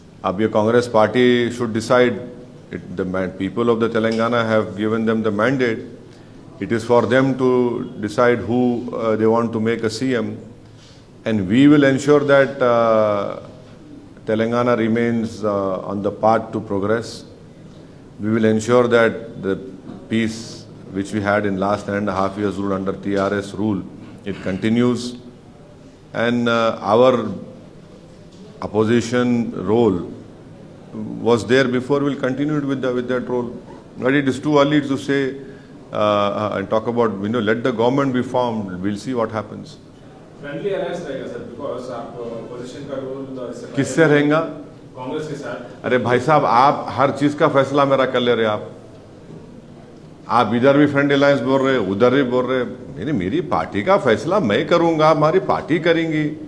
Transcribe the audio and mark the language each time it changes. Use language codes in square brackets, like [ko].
[hi] अब ये [en] Congress party should decide. The people of the Telangana have given them the mandate. It is for them to decide who they want to make a CM, and we will ensure that Telangana remains on the path to progress. We will ensure that the peace which we had in last 1.5 years rule under TRS rule, it continues, and our opposition role was there before, will continue with that role. But it is too early to say and talk about, let the government be formed, we'll see what happens. [hi] Friendly alliance रहेगा sir, because आप opposition का role किससे रहेगा? कांग्रेस के साथ। अरे भाई साहब, आप हर चीज का फैसला मेरा कर ले रहे आप इधर भी फ्रेंड अलायंस बोल रहे, उधर भी बोल रहे। मेरी पार्टी का फैसला मैं करूंगा, हमारी पार्टी करेंगी।